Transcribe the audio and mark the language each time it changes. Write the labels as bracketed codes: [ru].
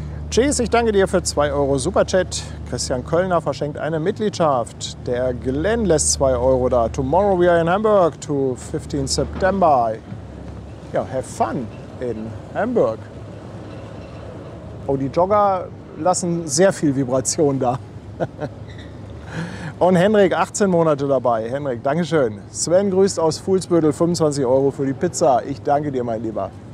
[de] Tschüss, ich danke dir für 2 Euro Superchat. Christian Kölner verschenkt eine Mitgliedschaft. Der Glenn lässt 2 Euro da. [en] Tomorrow we are in Hamburg to 15 September. Ja, have fun in Hamburg. [de] Oh, die Jogger lassen sehr viel Vibration da. Und Henrik, 18 Monate dabei. Henrik, Dankeschön. Sven grüßt aus Fuhlsbüttel, 25 Euro für die Pizza. Ich danke dir, mein Lieber.